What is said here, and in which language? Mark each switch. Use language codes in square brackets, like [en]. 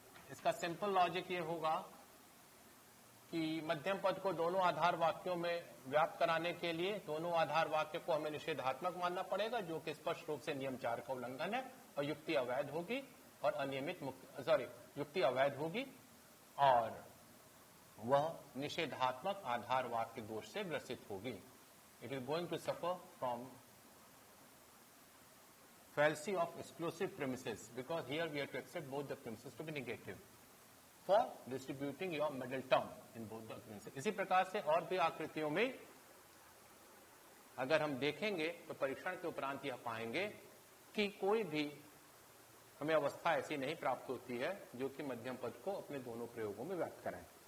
[hi] इसका simple logic ये होगा कि मध्यम पद को दोनों आधार वाक्यों में व्याप्त कराने के लिए दोनों आधार वाक्य को हमें निषेधात्मक मानना पड़ेगा, जो कि स्पष्ट रूप से नियम 4 का उल्लंघन है, और युक्ति अवैध होगी और अनियमित युक्ति अवैध होगी और वह निषेधात्मक आधार वाक्य दोष से ग्रसित होगी। [en] It is going to suffer from fallacy of exclusive premises, because here we have to accept both the premises to be negative for distributing your middle term in both the premises. [hi] इसी प्रकार से और भी आकृतियों में अगर हम देखेंगे तो परीक्षण के उपरांत यह पाएंगे कि कोई भी हमें अवस्था ऐसी नहीं प्राप्त होती है जो कि मध्यम पद को अपने दोनों प्रयोगों में व्यक्त कराए.